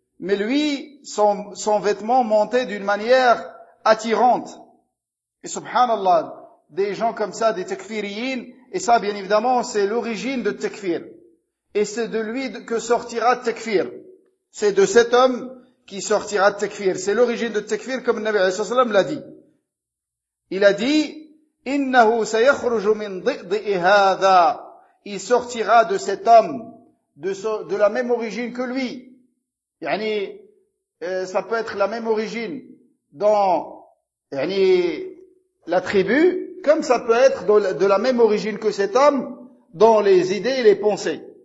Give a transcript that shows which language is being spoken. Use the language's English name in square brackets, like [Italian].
[French] Mais lui, son vêtement montait d'une manière attirante. Et subhanallah, des gens comme ça, des takfiriyin, et ça, bien évidemment, c'est l'origine de takfir. Et c'est de lui que sortira takfir. C'est de cet homme qui sortira takfir. C'est l'origine de takfir, comme le Nabi alayhi salam l'a dit. Il a dit, [Arabic] إِنَّهُ سَيَخْرُجُ مِنْ ضِئْضِئِ هَذَا. [French] Il sortira de cet homme de la même origine que lui. Ça peut être la même origine dans la tribu, comme ça peut être de la même origine que cet homme dans les idées et les pensées.